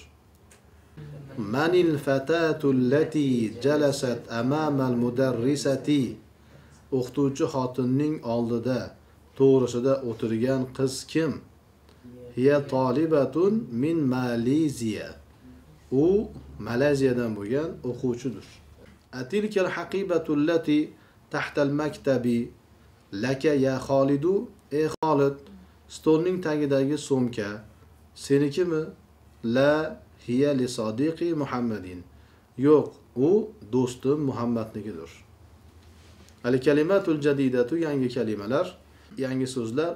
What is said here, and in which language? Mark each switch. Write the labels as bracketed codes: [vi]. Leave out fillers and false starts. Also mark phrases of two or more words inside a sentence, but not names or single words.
[ar] من الفتاة التي جلست أمام المدرسة. [uz] O'qituvchi xotinning oldida to'g'risida o'tirgan qiz kim? [ar] هي طالبة من ماليزيا. [uz] U Malayziyadan bo'lgan o'quvchidir. [ar] أتلك الحقيبة التي تحت المكتب لك يا خالد. [uz] Ey Xolid, stolning tagidagi so'mka senikimi? [ar] لا هي لصديقي محمد. [uz] Yo'q, u do'stim Muhammadnikidir. [ar] الكلمة الجديدة [uz] yangi kalimalar, yangi so'zlar.